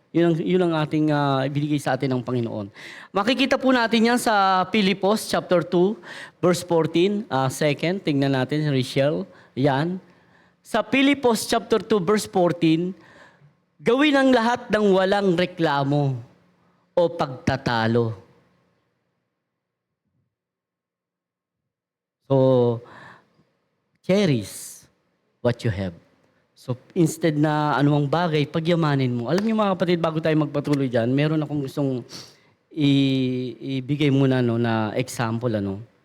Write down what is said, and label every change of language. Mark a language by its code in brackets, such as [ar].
[tl] Yun ang ating ibinigay sa atin ng Panginoon. Makikita po natin yan sa Pilipos chapter 2, verse 14. Second, tingnan natin, Rachel. Yan. Sa Pilipos chapter 2, verse 14, gawin ang lahat ng walang reklamo o pagtatalo. [en] So, cherish what you have. [tl] So, instead na anumang bagay, pagyamanin mo. Alam niyo mga kapatid, bago tayo magpatuloy dyan, meron akong gustong ibigay muna no, na example. Ano.